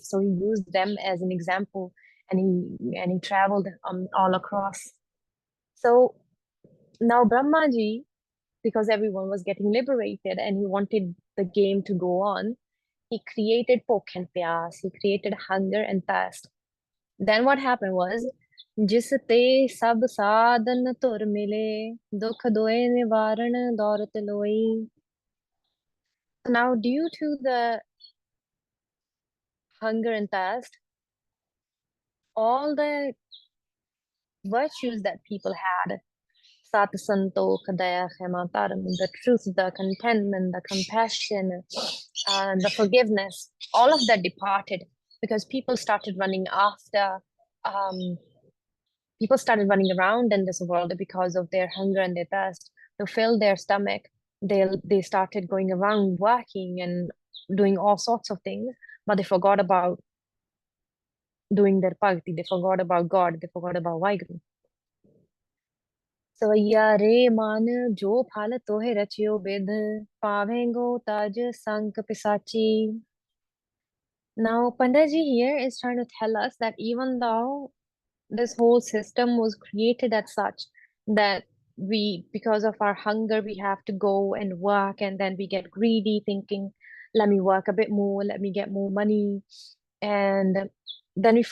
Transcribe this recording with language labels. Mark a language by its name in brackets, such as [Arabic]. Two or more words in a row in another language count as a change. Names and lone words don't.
[English] So he used them as an example, and he traveled all across. So now Brahmaji, because everyone was getting liberated and he wanted the game to go on, he created pokh and pyas, he created hunger and thirst. Then what happened was, [Punjabi] ਜਿਸ ਤੇ ਸਭ ਸਾਧਨ ਤੁਰ ਮਿਲੇ ਦੁਖ ਦੋਏ ਨਿਵਾਰਣ ਦੌਰਤ ਲੋਈ. [English] Now, due to the hunger and thirst, all the virtues that people had, [Punjabi] ਸਤ ਸੰਤੋਖ, ਦਇਆ, ਖਿਮਾ, ਧਰਮ, [English] the truth, the contentment, the compassion, and the forgiveness, all of that departed, because people started running around in this world because of their hunger and their thirst. To fill their stomach, they started going around working and doing all sorts of things, but they forgot about doing their bhakti, they forgot about God, they forgot about Vaheguru. [Punjabi] ਸਵੈਯਾ ਰੇ ਮਾਨ ਜੋ ਫਲ ਤੋਹੇ ਰਚਿਓ ਬਿਧ ਪਾਵੇਂਗੋ ਤਜ ਸੰਕ ਪਿਸਾਚੀ. [English] Now Pandaji here is trying to tell us that even though this whole system was created as such, that because of our hunger, we have to go and work, and then we get greedy thinking, let me work a bit more, let me get more money, and then